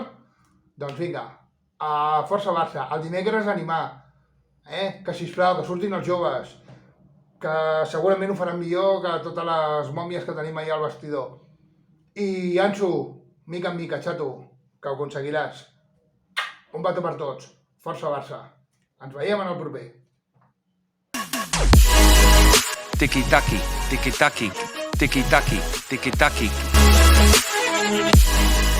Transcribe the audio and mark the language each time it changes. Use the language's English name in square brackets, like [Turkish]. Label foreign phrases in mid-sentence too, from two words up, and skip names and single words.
[Catalan] Doncs vinga, força Barça, el dimecres animar, que sisplau, que surtin els joves, que segurament ho faran millor que totes les mòmies que tenim allà al vestidor. I Ansu, mica en mica, xato, que ho aconseguiràs. Un petó per tots, força Barça. Ens veiem en el proper. Tiki-taki, tiki-taki, tiki-taki, tiki-taki.